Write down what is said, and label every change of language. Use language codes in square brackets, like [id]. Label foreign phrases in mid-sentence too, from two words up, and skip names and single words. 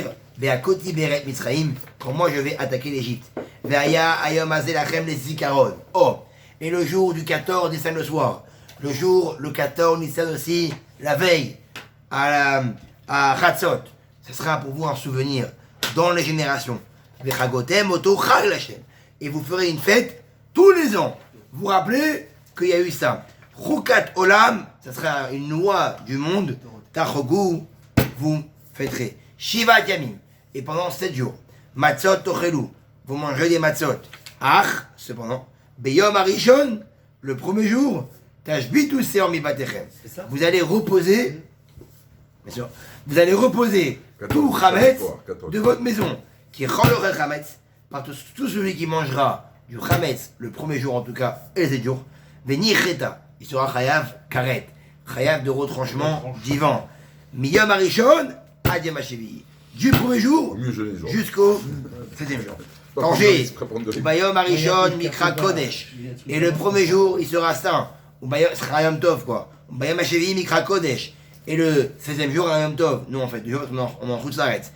[he] והכיתי בארץ מצרים, [fr] quand moi je vais attaquer l'Égypte. [he] והיה היום הזה לכם לזכרון. [fr] Oh, et le jour du 14 Nissan le soir. Le 14 Nissan aussi, la veille, à Chatzot. Ce sera pour vous un souvenir dans les générations. [he] וחגותם אותו חג לה. [fr] Et vous ferez une fête tous les ans. Vous vous rappelez qu'il y a eu ça. [he] חוקת עולם, [fr] ça sera une loi du monde. Tachogu, vous fêterez. [he] שבעה ימים. [fr] Et pendant 7 jours. [he] מצות תאכלו, [fr] vous mangerez des matzot. Ach, cependant, [he] ביום הראשון, [fr] le premier jour, [he] תשביתו שאור מבתיכם. [fr] Vous allez reposer, bien sûr, vous allez reposer tout chametz de votre maison. Qui cholorel chametz, par tout celui qui mangera du chametz, le premier jour en tout cas, et les 7 jours, veni cheta, il sera [he] חייב כרת, [fr] chayav de retranchement divin. [he] מיום הראשון עד יום השביעי. [fr] Du premier jour jusqu'au 7e jour. Danger, [he] וביום הראשון מקרא קודש. [fr] Et le premier jour, il sera saint. Ubayom sera [he] יום טוב, [fr] quoi. [he] וביום השביעי מקרא קודש. [fr] Et le 16e jour, un [he] יום טוב. [fr] Nous, en fait, du jour, on en s'arrête.